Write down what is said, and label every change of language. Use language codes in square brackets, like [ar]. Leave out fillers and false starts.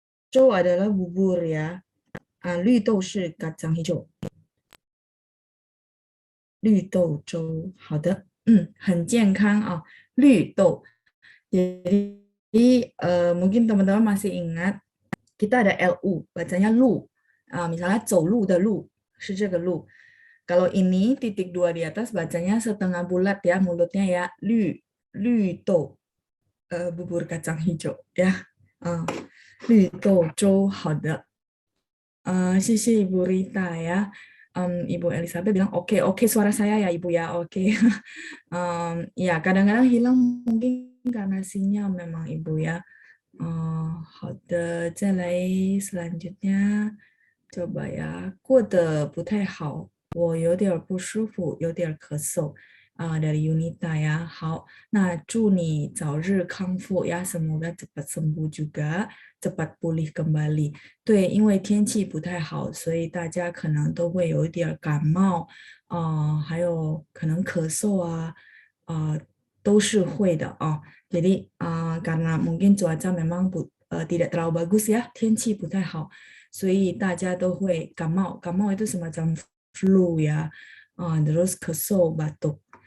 [id] 粥 adalah bubur ya. [zh] 绿豆是 [id] kacang hijau， [zh] 绿豆粥。好的，很健康啊，绿豆。 [id] Jadi mungkin teman-teman masih ingat kita ada LU, bacanya lu. Misalnya [zh] 走路的路是这个路. [id] Kalau ini titik dua di atas bacanya setengah bulat ya mulutnya ya. Lü to, bubur kacang hijau ya. [zh] 绿豆粥好的。谢谢 [id] Ibu Rita ya. Ibu Elizabeth bilang oke, oke suara saya ya Ibu ya, oke. Ya kadang-kadang hilang mungkin karena sinyal memang Ibu ya. [zh] 好的，再来 [id] selanjutnya coba ya. [zh] 过得不太好，我有点不舒服，有点咳嗽。 [id] dari Yunita ya. [zh] 好，那祝你早日康复呀， [id] semoga cepat sembuh juga，cepat pulih kembali。 [zh] 对，因为天气不太好，所以大家可能都会有一点感冒，还有可能咳嗽啊，都是会的啊。 [id] Jadi karena mungkin cuaca memang tidak terlalu bagus ya, [zh] 天气不太好，所以大家都会感冒。 [id] 感冒 itu semacam flu ya, terus [zh] 咳嗽, [id] batuk.